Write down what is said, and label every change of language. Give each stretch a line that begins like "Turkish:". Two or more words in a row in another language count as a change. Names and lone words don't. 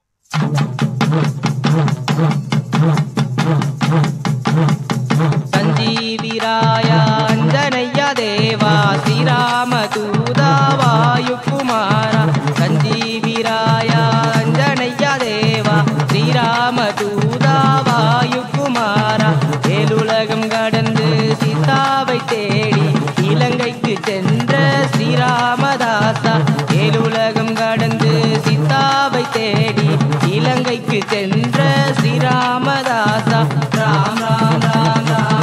Sanskrit: संजीवीराय अंजनेय देवा श्रीरामदूता वायुकुमारा संजीवीराय अंजनेय देवा श्रीरामदूता वायुकुमारा
Tamil: ஏழுலகம் கடந்து சீதாவை தேடி இலங்கைக்கு சென்ற ஸ்ரீராமதாசா ஏழுலகம் கடந்து சீதாவை தேடி இலங்கைக்கு சென்ற ஸ்ரீராமதாசா ராம் ராம் ராம் ராம்